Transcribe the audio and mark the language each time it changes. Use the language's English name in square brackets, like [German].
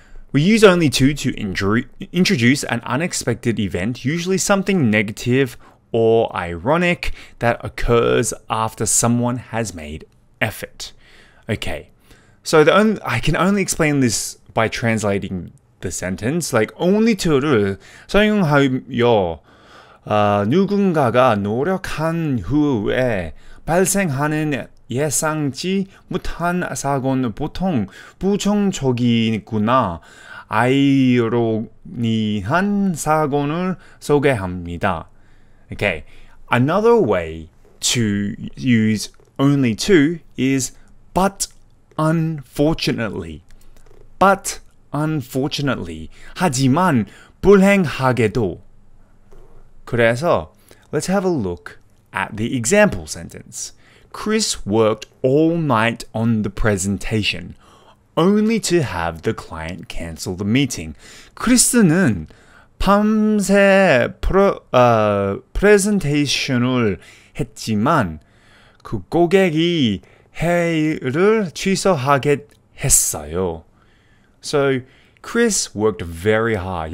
[English] We use only to introduce an unexpected event, usually something negative or ironic that occurs after someone has made effort. Okay, so I can only explain this by translating the sentence. [Korean] Like only to를 사용하여 누군가가 노력한 후에 발생하는 예상치 못한 사고는 보통 부정적이구나. 아이러니한 사고를 소개합니다. [English] Okay, another way to use only to is but unfortunately. But unfortunately. [Korean] 하지만 불행하게도. 그래서 [English] let's have a look at the example sentence. Chris worked all night on the presentation. only to have the client cancel the meeting. [Korean] 크리스는 밤새 프레젠테이션을 했지만 그 고객이 회의를 취소하게 했어요. [English] So Chris worked very hard.